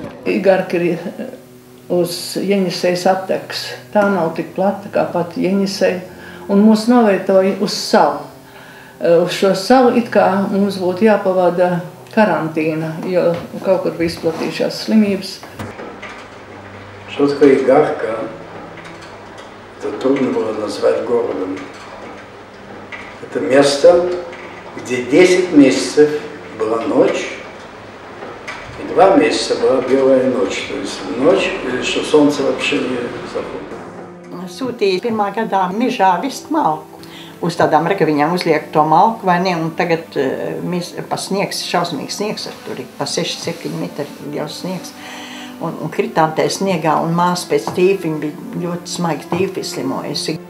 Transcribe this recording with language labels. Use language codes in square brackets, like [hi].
[lv] Igarka ir uz Jeņisejas atteks. Tā nav tik plata kā pati Jeņiseja. Un mūs novietoja uz salu. Uz šo salu it kā mums būtu jāpavada karantīna, jo kaut kur bija izplatījušās slimības. [ru] Что такое Игарка, это трудно было назвать городом. Это место, где 10 месяцев была ночь, и 2 месяца была белая ночь. То есть ночь, что солнце вообще не заходит. [lv] Sūtīja pirmā gadā mežā vist malku. Uz tādām rekaviņām uzliek to malku, vai ne, un tagad pa sniegs, šausmīgs sniegs, tur ir pa 6-7 metri liels sniegs. Un kritām tajā sniegā, un māsa pēc tīfiņa bija ļoti smagi tīfi izslimojusi.